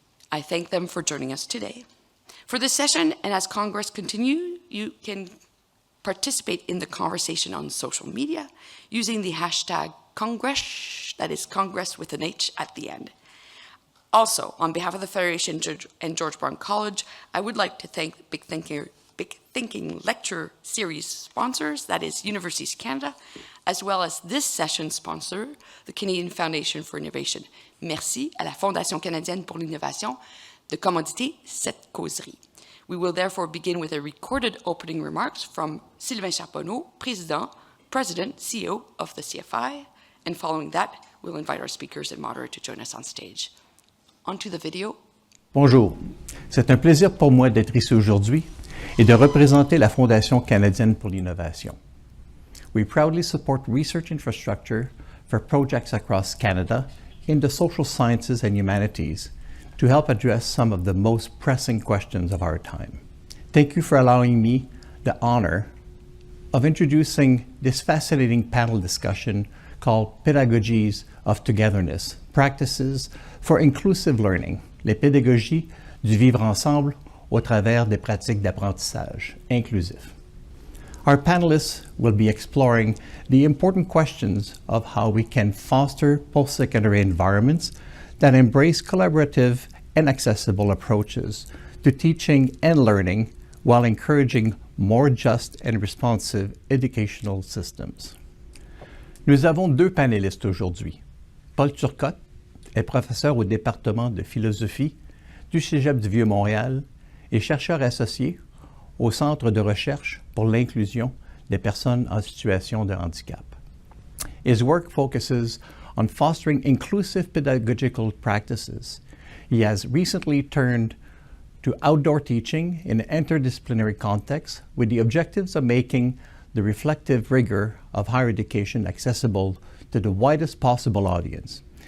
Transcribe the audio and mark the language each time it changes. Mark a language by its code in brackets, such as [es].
[en] I thank them for joining us today. For this session, and as Congress continues, you can participate in the conversation on social media using the hashtag Congress, that is Congress with an H at the end. Also, on behalf of the Federation and George Brown College, I would like to thank the Big Thinking lecture series sponsors, that is Universities Canada, as well as this session sponsor, the Canadian Foundation for Innovation. [fr] Merci à la Fondation canadienne pour l'innovation de commanditer cette causerie. [en] We will therefore begin with a recorded opening remarks from Sylvain Charbonneau, President, CEO of the CFI, and following that, we'll invite our speakers and moderator to join us on stage. On to the video. [fr] Bonjour, c'est un plaisir pour moi d'être ici aujourd'hui et de représenter la Fondation canadienne pour l'innovation. [en] We proudly support research infrastructure for projects across Canada in the social sciences and humanities to help address some of the most pressing questions of our time. Thank you for allowing me the honor of introducing this fascinating panel discussion called Pedagogies of Togetherness, Practices for Inclusive Learning, [fr] les pédagogies du vivre-ensemble au travers des pratiques d'apprentissage inclusif. [en] Our panelists will be exploring the important questions of how we can foster post-secondary environments that embrace collaborative and accessible approaches to teaching and learning while encouraging more just and responsive educational systems. [fr] Nous avons 2 panélistes aujourd'hui. Paul Turcotte est professeur au département de philosophie du Cégep du Vieux-Montréal et chercheur associé au Centre de recherche pour l'inclusion des personnes en situation de handicap. [en] His work focuses on fostering inclusive pedagogical practices. He has recently turned to outdoor teaching in an interdisciplinary context with the objectives of making the reflective rigor of higher education accessible to the widest possible audience.